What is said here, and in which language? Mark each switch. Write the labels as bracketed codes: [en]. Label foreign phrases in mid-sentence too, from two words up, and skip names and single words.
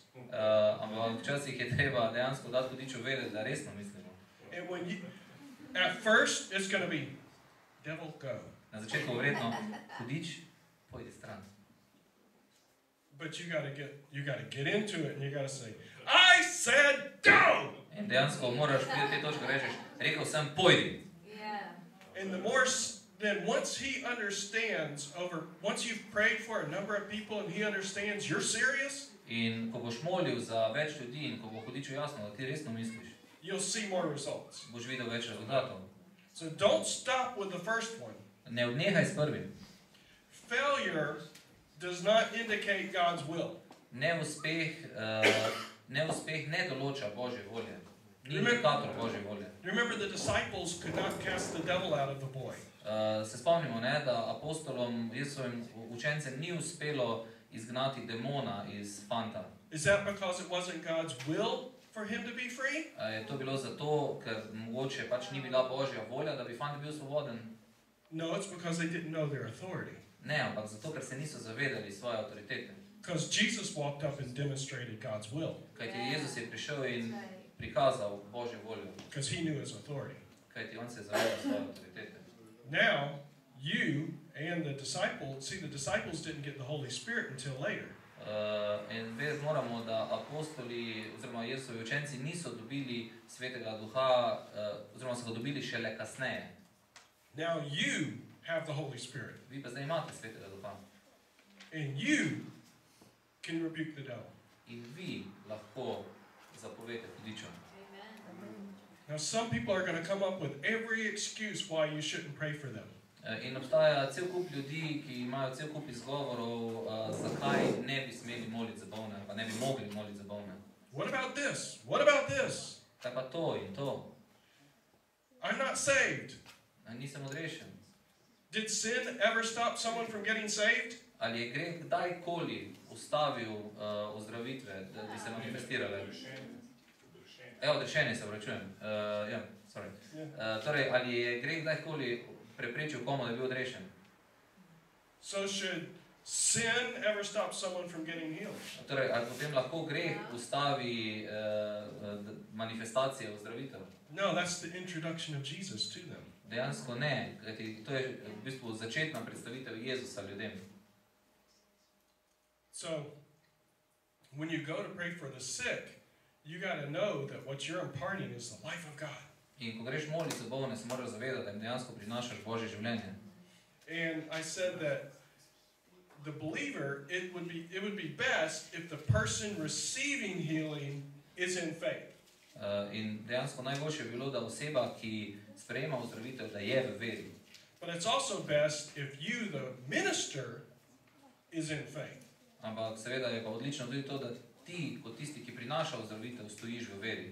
[sl] Ampak včasih je treba dejansko dati hudiču vedeti, da resno mislimo. [en] And when you, at first, it's going to be, devil, go. [sl] Na začetku verjetno, hudič, pojdi stran. [en] But you got to get into it and you got to say, I said go! [sl] In dejansko moraš priti te točke, rečeš, rekel sem, pojdi. [en] And the more, then once he understands once you've prayed for a number of people and he understands you're serious, [sl] In ko boš molil za več ljudi in ko bo hudiču jasno, da ti resno misliš, [en] you'll see more results. [sl] boš videl več rezultatov. [en] So don't stop with the first one. [sl] Ne odnehaj s prvim. [en] Failure does not indicate God's will. [sl] Neuspeh ne določa Božje volje. Ni indikator Božje volje. [en] Remember the disciples could not cast the devil out of the boy. [sl] Se spomnimo, ne, da apostolom, Jezusovim učencem ni uspelo izgnati demona iz fanta. [en] Is that because it wasn't God's will for him to be free? [sl] Je to bilo zato, ker mogoče pač ni bila Božja volja, da bi fant bil svoboden? [en] No, it's because they didn't know their authority. [sl] Ne, ampak zato, ker se niso zavedali svoje avtoritete. [en] Because Jesus walked up and demonstrated God's will. [sl] Kajti Jezus je prišel in prikazal Božjo voljo. [en] Because he knew his authority. [sl] Kajti on se je zavedal svoje avtoritete. [en] Now, you and the disciples didn't get the Holy Spirit until later. [sl] In vedeti moramo, da apostoli oziroma Jezusovi učenci niso dobili Svetega Duha, oziroma so ga dobili šele kasneje. [en] Now you have the Holy Spirit. [sl] Vi pa zdaj imate Svetega Duha. [en] And you can rebuke the devil. [sl] In vi lahko zapovete hudičom. [en] Now some people are going to come up with every excuse why you shouldn't pray for them. [sl] In obstaja cel kup ljudi, ki imajo cel kup izgovorov, zakaj ne bi smeli moliti za bolne, pa ne bi mogli moliti za bolne. [en] What about this? What about this? [sl] Kaj pa to in to? [en] I'm not saved. [sl] Nisem odrešen. [en] Did sin ever stop someone from getting saved? [sl] Ali je greh kdajkoli ustavil ozdravitve, da bi se manifestirale? Odrešenje se vračujem. Torej, ali je greh kdajkoli preprečil komu, da bi bil odrešen? [en] So should sin ever stop someone from getting healed? [sl] Torej, ali potem lahko greh ustavi manifestacije ozdravitev? [en] No, that's the introduction of Jesus to them. [sl] Dejansko ne, kajti to je v bistvu začetna predstavitev Jezusa ljudem. [en] So, when you go to pray for the sick, you got to know that what you're imparting is the life of God. [sl] In ko greš molit za bolne, se moraš zavedati, da jim dejansko prinašaš Božje življenje. [en] And I said that the believer, it would be best if the person receiving healing is in faith. [sl] In dejansko najboljše je bilo, da oseba, ki sprejema ozdravitev, da je v veri. [en] But it's also best if you, the minister, is in faith. [sl] Ampak seveda je pa odlično tudi to, da ti, kot tisti, ki prinaša ozdravitev, stojiš v veri.